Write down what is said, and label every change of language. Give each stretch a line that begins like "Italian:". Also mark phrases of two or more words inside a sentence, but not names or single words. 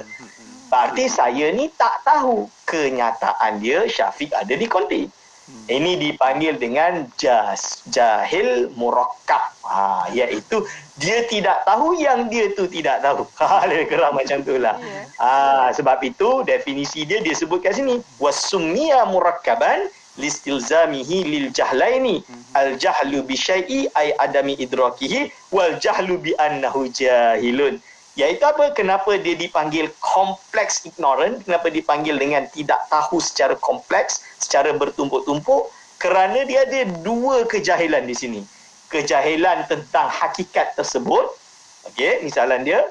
Malay: Berarti saya ni tak tahu kenyataan dia Syafiq ada di konti. Ini dipanggil dengan
Arabic: جهل مركب.
Malay: Iaitu dia tidak tahu yang dia tu tidak tahu. Lebih kurang macam itulah. Sebab itu definisi dia sebut kat sini.
Arabic: وسمي مركبا لاستلزامه للجهلين. الجهل بالشيء أي عدم إدراكه والجهل بأنه جاهل.
Malay: Iaitu apa? Kenapa dia dipanggil
English: complex ignorant?
Malay: Kenapa dipanggil dengan tidak tahu secara kompleks, secara bertumpuk-tumpuk? Kerana dia ada dua kejahilan di sini. Kejahilan tentang hakikat tersebut. Okey, misalan dia.